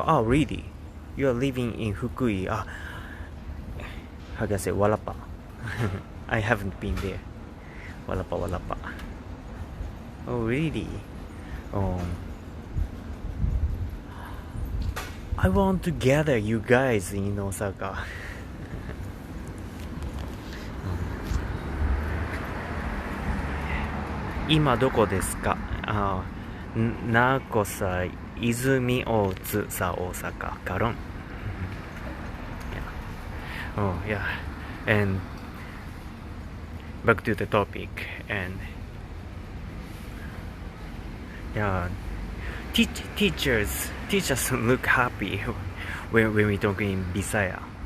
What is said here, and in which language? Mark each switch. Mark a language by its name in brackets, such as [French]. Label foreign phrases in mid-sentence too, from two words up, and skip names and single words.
[English] Oh, really? You are living in Fukui. How can I say Walapa? I haven't been there. Walapa. Oh, really? I want to gather you guys in Osaka. [Japanese] 今どこですか? [Cebuano] Nako sa Izumi Otsu sa Osaka karon. [English] Yeah. And back to the topic. And yeah, teachers look happy when we talk in Bisaya.